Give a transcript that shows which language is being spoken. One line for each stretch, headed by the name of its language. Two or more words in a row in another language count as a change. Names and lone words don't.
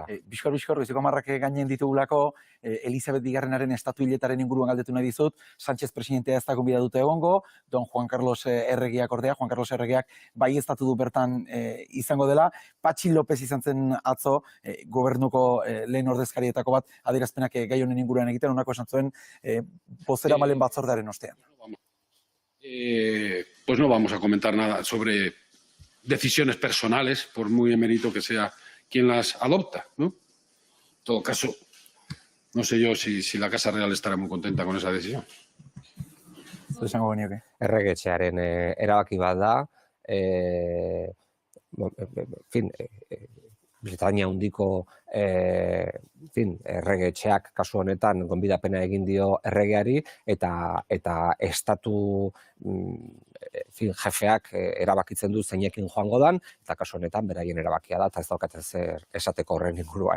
Basque: Bizkor, Goizeko Marrak gainen ditugulako, Elizabeth Bigarrenaren estatu hiletaren inguruan galdetu nahi dizut, Sánchez presidentea ez da gonbida dute egongo, don Juan Carlos Erregeak ordea, Juan Carlos Erregeak bai estatu du bertan izango dela, Patxi López izan zen atzo, gobernuko lehen ordezkarietako bat, adierazpenak gai honen inguruan egiten, honako esan zuen, bozeramaileen batzordearen ostean.
Spanish: Pues no vamos a comentar nada sobre decisiones personales, por muy emérito que sea quien las adopta, ¿no? En todo caso, no sé yo si la Casa Real estará muy contenta con esa decisión.
Basque: Esango genioke. Erregetxearen erabaki bat da, Britania handiko erregetxeak kasu honetan gonbidapena egin dio erregeari eta estatu jefeak erabakitzen du zeinekin joango dan, eta kasu honetan beraien erabakia da, eta ez daukat zer esateko horren inguruan.